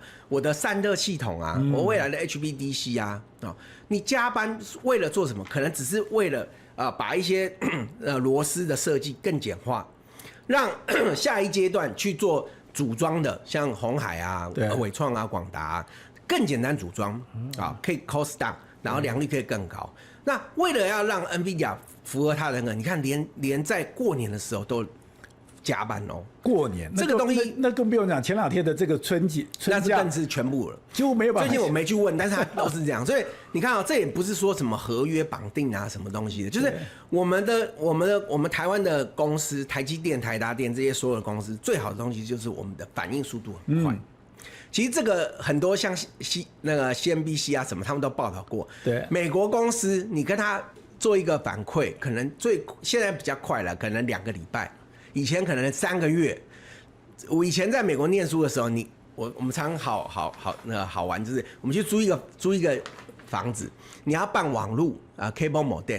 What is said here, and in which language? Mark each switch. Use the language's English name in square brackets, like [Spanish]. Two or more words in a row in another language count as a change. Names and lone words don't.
[Chinese] 我的散熱系統啊，我未來的 HVDC 啊，你加班為了做什麼？可能只是為了把一些螺絲的設計更簡化，讓下一階段去做組裝的，像鴻海啊、緯創啊、廣達啊，更簡單組裝啊，可以 [English] cost down， [Chinese] 然後良率可以更高。那為了要讓 NVIDIA 符合他的那個，你看連在過年的時候都加班哦。過年這個東西那更不用講，前2天的這個春假，那是更是全部了，幾乎沒有辦法。最近我沒去問，但是他都是這樣。所以你看啊，這也不是說什麼合約綁定啊，什麼東西的，就是我們台灣的公司，台積電、台達電這些所有的公司，最好的東西就是我們的反應速度很快。其實這個很多像那個 CNBC 啊什麼，他們都報道過。對，美國公司你跟他做一個反饋，可能現在比較快了，可能2個禮拜，以前可能3個月。我以前在美國念書的時候，我們常好玩，就是我們去租一個房子，你要辦網路 [English] cable modem。